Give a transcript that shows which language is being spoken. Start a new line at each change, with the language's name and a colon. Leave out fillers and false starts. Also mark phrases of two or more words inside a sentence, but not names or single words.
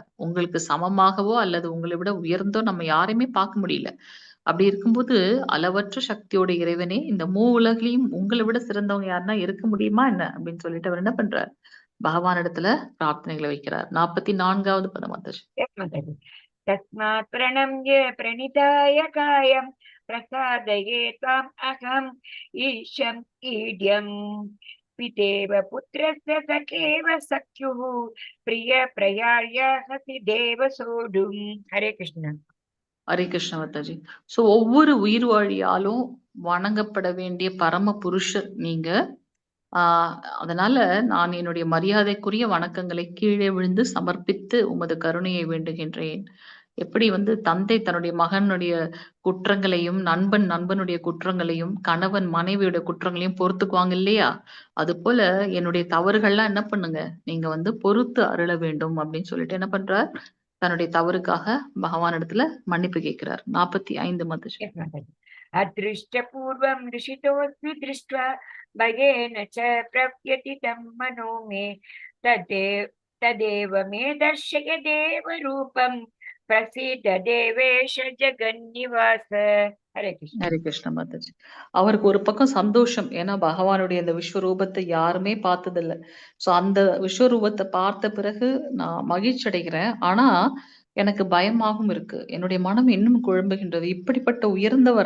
Tamil: உங்களுக்கு சமமாகவோ அல்லது உங்களை விட உயர்ந்தோ நம்ம யாரையுமே பார்க்க முடியல. அப்படி இருக்கும்போது அளவற்ற சக்தியோட இறைவனே இந்த உலகிலும் உங்களை விட சிறந்தவங்க யாருன்னா இருக்க முடியுமா என்ன? அப்படின்னு சொல்லிட்டு அவர் என்ன பண்றார்? பகவானிடத்துல பிரார்த்தனைகளை வைக்கிறார். 44வது பதம் மாதாஜி.
Sanskrit: तस्मात् प्रणम्य प्रणिधाय कायं प्रसादये त्वाम् अहम् ईशम् ईड्यम् पितेव पुत्रस्य सखेव सख्युः प्रिय प्रयार्याहसि देव सोढुम्. हरे कृष्ण.
Tamil: ஹரே கிருஷ்ண மாதாஜி. ஸோ ஒவ்வொரு உயிர் வாழியாலும் வணங்கப்பட வேண்டிய பரம புருஷர் நீங்க. அதனால நான் என்னுடைய மரியாதைக்குரிய வணக்கங்களை கீழே விழுந்து சமர்ப்பித்து உமது கருணையை வேண்டுகின்றேன். எப்படி வந்து தந்தை தன்னுடைய மகனுடைய குற்றங்களையும், நண்பன் நண்பனுடைய குற்றங்களையும், கணவன் மனைவியோட குற்றங்களையும் பொறுத்துக்குவாங்க இல்லையா? அதுபோல என்னுடைய தவறுகள்லாம் என்ன பண்ணுங்க, நீங்க வந்து பொறுத்து அருள வேண்டும் அப்படின்னு சொல்லிட்டு என்ன பண்றார்? தன்னுடைய தவறுக்காக பகவானிடத்துல மன்னிப்பு கேட்கிறார். 45 மாதாஜி.
Sanskrit: अदृष्टपूर्वं ऋषितोऽस्मि दृष्ट्वा भयेन च प्रव्यथितं मनो मे तदेव मे दर्शय देवरूपं प्रसीद देवेश जगन्निवास. हरे कृष्ण.
Tamil: ஹரே கிருஷ்ண மாதாஜி. அவருக்கு ஒரு பக்கம் சந்தோஷம். ஏன்னா பகவானுடைய அந்த விஸ்வரூபத்தை யாருமே பார்த்ததில்ல. ஸோ அந்த விஸ்வரூபத்தை பார்த்த பிறகு நான் மகிழ்ச்சி அடைகிறேன். ஆனா எனக்கு பயமாகவும் இருக்கு. என்னுடைய மனம் இன்னும் குழம்புகின்றது. இப்படிப்பட்ட உயர்ந்தவரா?